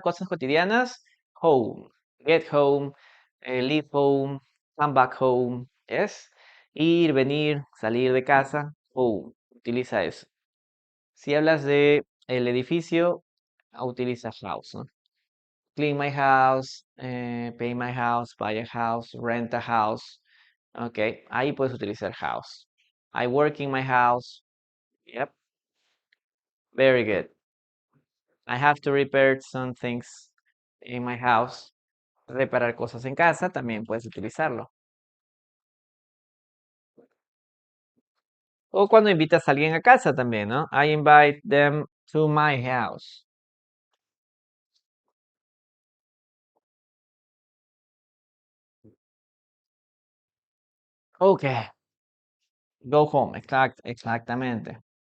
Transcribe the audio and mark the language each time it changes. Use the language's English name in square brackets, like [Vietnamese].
[Spanish] Cosas cotidianas, [English] home, get home, leave home, come back home, ¿yes? [Spanish] Ir, venir, salir de casa, home, utiliza eso. Si hablas de el edificio, utiliza house, ¿no? [English] Clean my house, pay my house, buy a house, rent a house. [Spanish] Ok, ahí puedes utilizar house. [English] I work in my house. Yep, very good. I have to repair some things in my house. [Spanish] Reparar cosas en casa, también puedes utilizarlo. O cuando invitas a alguien a casa también, ¿no? [English] I invite them to my house. Okay, go home. Exactamente.